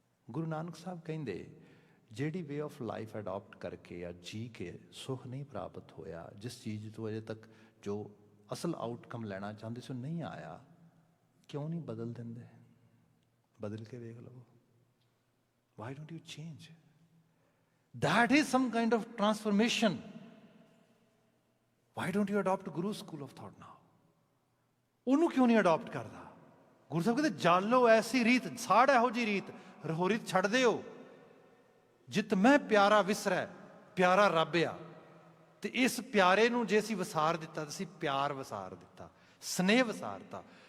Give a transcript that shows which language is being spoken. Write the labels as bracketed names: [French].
[Punjabi] ਗੁਰੂ ਨਾਨਕ ਸਾਹਿਬ ਕਹਿੰਦੇ ਜਿਹੜੀ [English] way of life [Punjabi] adopt ਕਰਕੇ ਜਾਂ ਜੀ ਕੇ ਸੁਖ ਨਹੀਂ ਪ੍ਰਾਪਤ ਹੋਇਆ, ਜਿਸ ਚੀਜ਼ ਤੋਂ ਅਜੇ ਤੱਕ ਜੋ ਅਸਲ ਆਊਟਕਮ ਲੈਣਾ ਚਾਹੁੰਦੇ ਸੀ ਉਹ ਨਹੀਂ ਆਇਆ, ਕਿਉਂ ਨਹੀਂ ਬਦਲ ਦਿੰਦੇ? ਬਦਲ ਕੇ ਵੇਖ ਲਵੋ। [English] Why don't you change? That is some kind of transformation. Why don't you adopt Guru's school of thought now? [Punjabi] ਉਹਨੂੰ ਕਿਉਂ ਨਹੀਂ ਅਡਾਪਟ ਕਰਦਾ? ਗੁਰੂ ਸਾਹਿਬ ਕਹਿੰਦੇ ਜਾਲੋ ਐਸੀ ਰੀਤ, ਸਾੜ ਇਹੋ ਜਿਹੀ ਰੀਤ, ਰਹੋ ਰੀਤ ਛੱਡ ਦਿਓ। ਜਿਤ ਮੈਂ ਪਿਆਰਾ ਵਿਸਰੈ, ਪਿਆਰਾ ਰੱਬ ਆ। ਤੇ ਇਸ ਪਿਆਰੇ ਨੂੰ ਜੇ ਅਸੀਂ ਵਸਾਰ ਦਿੱਤਾ, ਅਸੀਂ ਪਿਆਰ ਵਸਾਰ ਦਿੱਤਾ, ਸਨੇਹ ਵਸਾਰਤਾ।